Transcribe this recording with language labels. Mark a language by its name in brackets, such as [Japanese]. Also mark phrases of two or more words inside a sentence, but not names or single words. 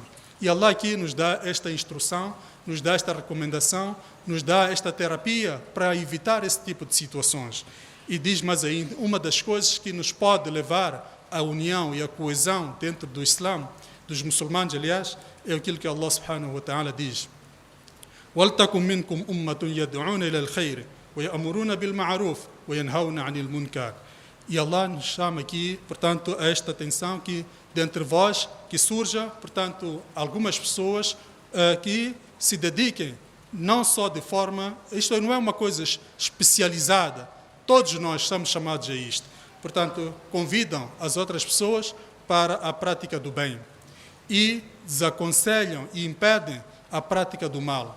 [Portuguese] E Allah aqui nos dá esta instrução, nos dá esta recomendação, nos dá esta terapia para evitar esse tipo de situações. E diz mais ainda, uma das coisas que nos pode levar à união e à coesão dentro do Islã, dos muçulmanos, aliás, é aquilo que Allah [Arabic] سبحانه وتعالى [Portuguese] diz: [Arabic] وَلْتَكُمْ مِنْكُمْ أُمَّةٌ يَدْعُونَ إِلَى الْخَيْرِ وَيَأْمُرُونَ بِالْمَعْرُوفِ وَيَنْهَوْنَ عَنِ الْمُنْكَرِ. [Portuguese] E Allah nos chama aqui, portanto, a esta atenção que dentre vós que surja, portanto, algumas pessoas que se dediquem não só de forma, isto não é uma coisa especializada, todos nós somos chamados a isto. Portanto, convidam as outras pessoas para a prática do bem e desaconselham e impedem a prática do mal.